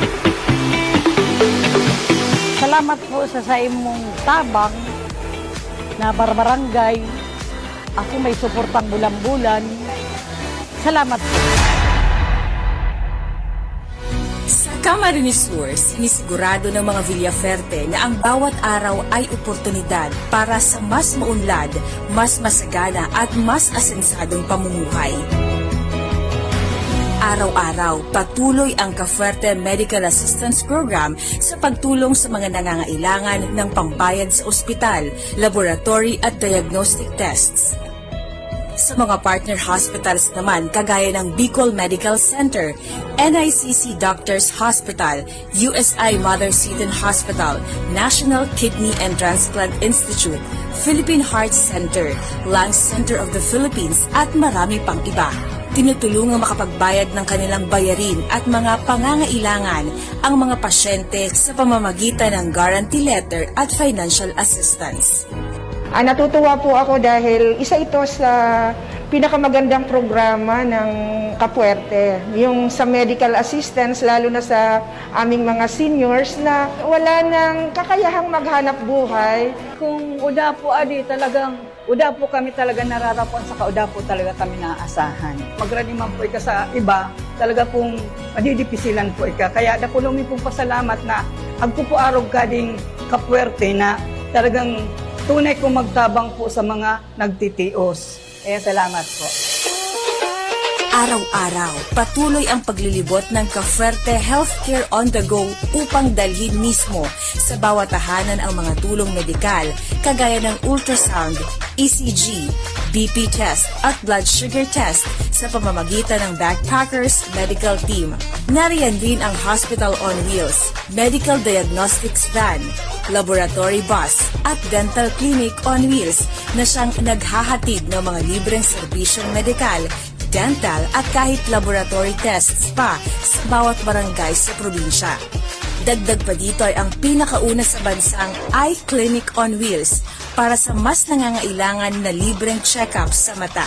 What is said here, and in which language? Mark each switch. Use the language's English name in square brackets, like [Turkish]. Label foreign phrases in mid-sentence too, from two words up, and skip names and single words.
[Bikol] Salamat po sa imong tabang na barbarangay. Ako may suportang bulan-bulan. [Filipino] Salamat po. Sa Camarines Sur, sinisigurado ng mga Villaferte na ang bawat araw ay oportunidad para sa mas maunlad, mas masagana at mas asensadong pamumuhay. Araw-araw, patuloy ang Cafuerte Medical Assistance Program sa pagtulong sa mga nangangailangan ng pambayad sa ospital, laboratory at [English] diagnostic tests. [Filipino] Sa mga partner hospitals naman kagaya ng Bicol Medical Center, NICC Doctors Hospital, USI Mother Seton Hospital, National Kidney and Transplant Institute, Philippine Heart Center, Lung Center of the Philippines at marami pang iba. Tinutulungang makapagbayad ng kanilang bayarin at mga pangangailangan ang mga pasyente sa pamamagitan ng [English] guarantee letter [Filipino] at [English] financial assistance. [Filipino] Natutuwa po ako dahil isa ito sa pinakamagandang programa ng Cafuerte, yung sa medical assistance, lalo na sa aming mga seniors na wala nang kakayahang maghanap buhay. [Bikol] Kung uda po uda po kami talaga nararapuan sa kauda po talaga kami naaasahan. Magrani man po ika sa iba, talaga pong madidipisilan po ika. Kaya dakulong pong pasalamat na agpupuarog ka ding Cafuerte na talagang tunay kong magtabang po sa mga nagtitios. [Filipino] Kaya salamat po. Araw-araw, patuloy ang paglilibot ng Cafuerte Healthcare [English] on the Go [Filipino] upang dalhin mismo sa bawat tahanan ang mga tulong medikal kagaya ng ultrasound, ECG, BP test at [English] blood sugar test [Filipino] sa pamamagitan ng Backpackers Medical Team. Nariyan din ang Hospital on Wheels, Medical Diagnostics Van, Laboratory Bus at Dental Clinic on Wheels na siyang naghahatid ng mga libreng serbisyong medikal, dental at kahit [English] laboratory tests [Filipino] pa sa bawat barangay sa probinsya. Dagdag pa dito ay ang pinakauna sa bansang Eye Clinic on Wheels para sa mas nangangailangan na libreng check-ups sa mata.